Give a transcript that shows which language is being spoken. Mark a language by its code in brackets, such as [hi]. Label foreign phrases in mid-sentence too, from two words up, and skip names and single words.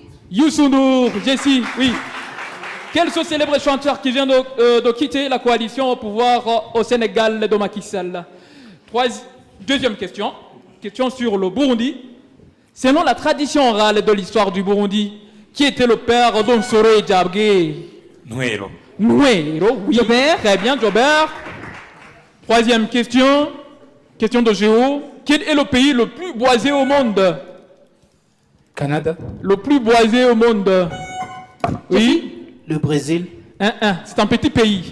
[fr] Youssou N'Dour, Jessie, oui. Quel est ce célèbre chanteur qui vient de quitter la coalition au pouvoir au Sénégal de Macky Sall? Deuxième question. Question sur le Burundi. Selon la tradition orale de l'histoire du Burundi, qui était le père d'Onsoro Diabgué? Nuero. Nuero, oui. Jobert. Très bien, Jobert. Troisième question. Question de géo. Quel est le pays le plus boisé au monde? Canada. Le plus boisé au monde. Oui. Le Brésil. C'est un petit pays.